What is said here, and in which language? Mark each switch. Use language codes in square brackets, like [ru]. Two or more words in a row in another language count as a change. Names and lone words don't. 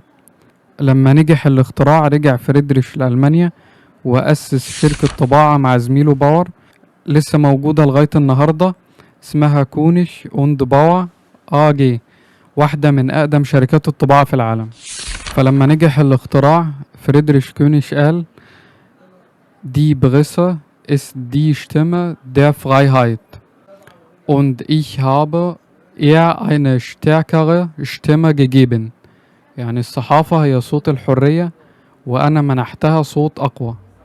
[ar] لما نجح الاختراع رجع فريدريش لألمانيا وأسس شركة طباعة مع زميله باور، لسه موجودة لغاية النهاردة، اسمها كونش اوند باور AG، واحدة من أقدم شركات الطباعة في العالم. فلما نجح الاختراع فريدريش كونش قال: [de] Die Presse ist die Stimme der Freiheit und ich habe ihr eine stärkere Stimme gegeben. [ar] يعني الصحافة هي صوت الحرية وأنا منحتها صوت أقوى.